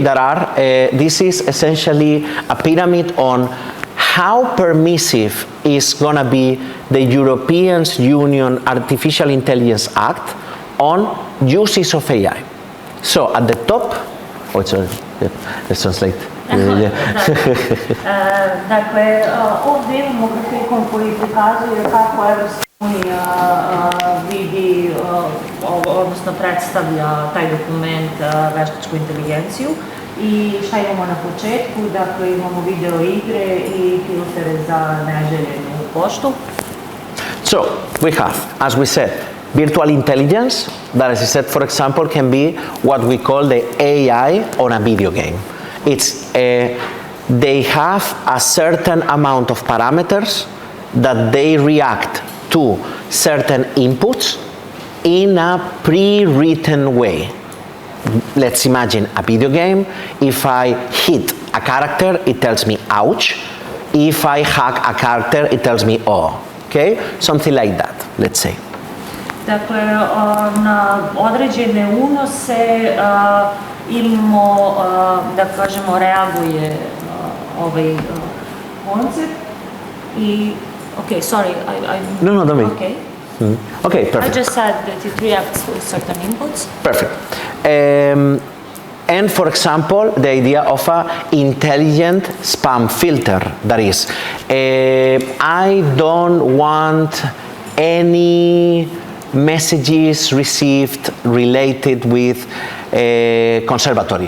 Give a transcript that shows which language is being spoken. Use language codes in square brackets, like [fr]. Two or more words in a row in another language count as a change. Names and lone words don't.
[en] This is essentially a pyramid on how permissive is going to be the European Union Artificial Intelligence Act on uses of AI. So at the top, let's translate. [sr] Dakle, ovdje imamo grafikon koji prikazuje kako Evropska unija vidi, odnosno predstavlja taj dokument veštačku inteligenciju. I šta imamo na početku? Dakle, imamo video igre i filtere za neželjenu poštu. [en] So, we have, as we said, virtual intelligence, that as I said, for example, can be what we call the AI on a video game. They have a certain amount of parameters that they react to certain inputs in a pre-written way. Let's imagine a video game. If I hit a character, it tells me ouch. If I hug a character, it tells me oh. Okay? Something like that, let's say. [sr] Dakle, na određene unose imamo, da kažemo, reaguje ovaj koncept i, [en] okay, sorry, No, don't be. Okay. Okay, perfect. I just said that it reacts to certain inputs. Perfect. And for example, the idea of an intelligent spam filter, that is, I don't want any messages received related with conservatory.